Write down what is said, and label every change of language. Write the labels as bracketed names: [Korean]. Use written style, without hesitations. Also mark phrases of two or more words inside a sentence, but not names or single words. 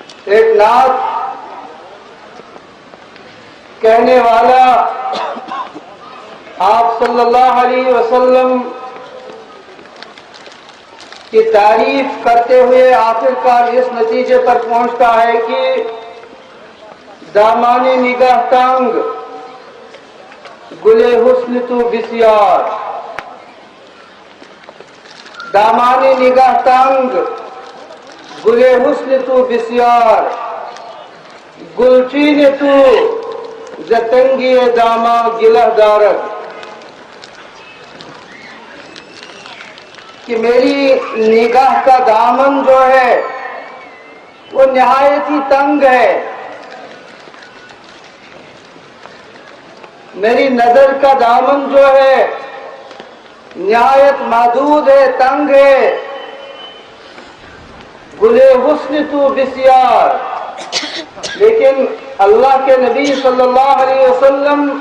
[Urdu] ایک نعت کہنے والا آپ صلی اللہ علیہ وسلم کی تعریف کرتے ہوئے آخرکار اس نتیجے پر پہنچتا ہے کہ [Persian] دامان نگاہ تنگ گلے حسن تو بسیار، دامان نگاہ تنگ گلے حسن تو بسیار، گلچین تو زتنگی داما گلہ دارد، [Urdu] کہ میری نگاہ کا دامن جو ہے وہ نہایت ہی تنگ ہے، میری نظر کا دامن جو ہے نہایت محدود ہے، تنگ ہے، [Persian] گلے حسن تو بسیار، [Urdu] لیکن اللہ کے نبی صلی اللہ علیہ وسلم